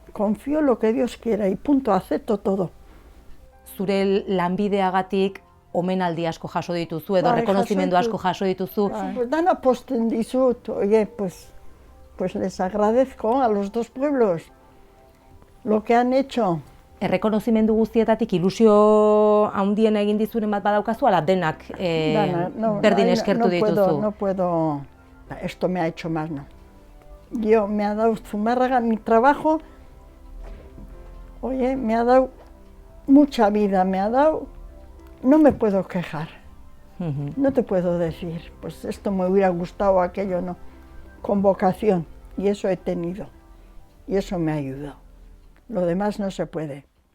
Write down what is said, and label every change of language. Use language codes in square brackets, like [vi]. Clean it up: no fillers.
[es] Confío lo que Dios quiera y punto, acepto todo. [eu] Zure lanbideagatik omenaldi asko jaso dituzu edo rekonozimendu asko jaso dituzu. [es] Pues [eu] dana posten dizut, [es] oye, pues les agradezco a los dos pueblos lo que han hecho. [eu] Errekonozimendu guztietatik ilusio handiena egin dizuren bat badaukazu, ala denak berdin eskertu dituzu? [es] No puedo, esto me ha hecho más, no. Yo me ha dado Zumárraga, mi trabajo, oye, me ha dado mucha vida, me ha dado, no me puedo quejar, no te puedo decir, pues esto me hubiera gustado, aquello no, con vocación, y eso he tenido, y eso me ha ayudado. Lo demás no se puede.